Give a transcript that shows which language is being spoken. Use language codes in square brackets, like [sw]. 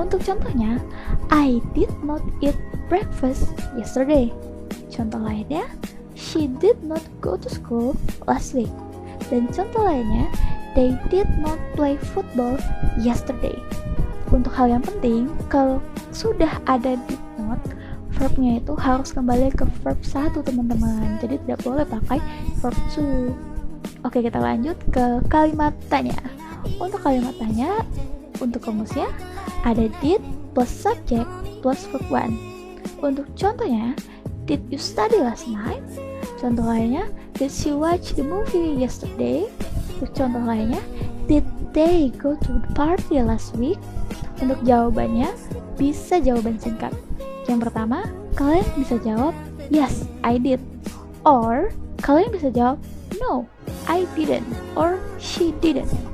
[id] Untuk contohnya, [en] I did not eat breakfast yesterday. [id] Contoh lainnya, [en] she did not go to school last week. [id] Dan contoh lainnya, [en] they did not play football yesterday. [id] Untuk hal yang penting, kalau sudah ada did not, verbnya itu harus kembali ke verb 1 teman-teman. Jadi tidak boleh pakai verb 2. Oke, kita lanjut ke kalimat tanya. Untuk kalimat tanya, untuk rumusnya ada did plus subject plus verb 1. Untuk contohnya, [en] did you study last night? [id] Contoh lainnya, [en] did she watch the movie yesterday? [id] Untuk contoh lainnya, [en] did they go to the party last week? [id] Untuk jawabannya, bisa jawaban singkat. Yang pertama, kalian bisa jawab, [en] yes, I did. Or, [id] kalian bisa jawab, [en] no, I didn't, or she didn't.